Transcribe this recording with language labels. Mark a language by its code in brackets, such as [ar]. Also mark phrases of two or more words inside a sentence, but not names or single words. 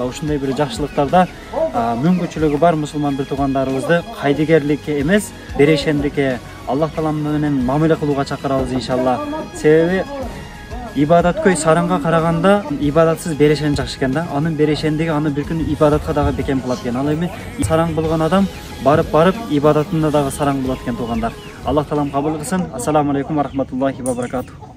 [ky] Ушундай бир жакшылыктарда мүмкүнчүлүгү бар мусулман бир туугандарыбызды кайдыгерликке эмес, берешендикке Allah Taala менен мамиле кылууга чакырабыз иншалла. Себеби ибадаткөй сараңга караганда ибадатсыз берешен жакшы экен да. Анын берешендиги аны бир күн ибадатка дагы бекем кылат экен. Ал эми сараң болгон адам барып ибадатында дагы сараң болот экен туугандар. Аллах Таалам кабыл кылсын. [ar] السلام عليكم و رحمة الله و بركاته.